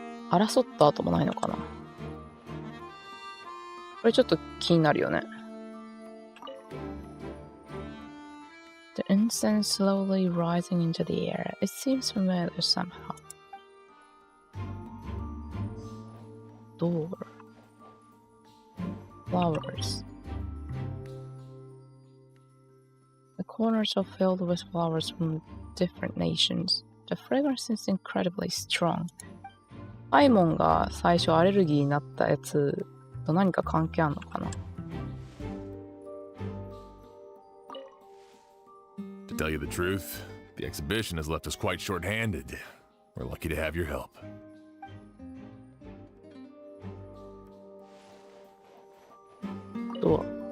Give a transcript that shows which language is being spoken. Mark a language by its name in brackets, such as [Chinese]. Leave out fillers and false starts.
[Japanese] 争った後もないのかな。これちょっと気になるよね。 [English] The incense slowly rising into the air. It seems familiar somehow. Door. Flowers. The corners are filled with flowers from different nations. The fragrance is incredibly strong. [Japanese] アイモンが最初アレルギーになったやつと何か関係あるのかな。 [English] To tell you the truth, the exhibition has left us quite short-handed. We're lucky to have your help. Door.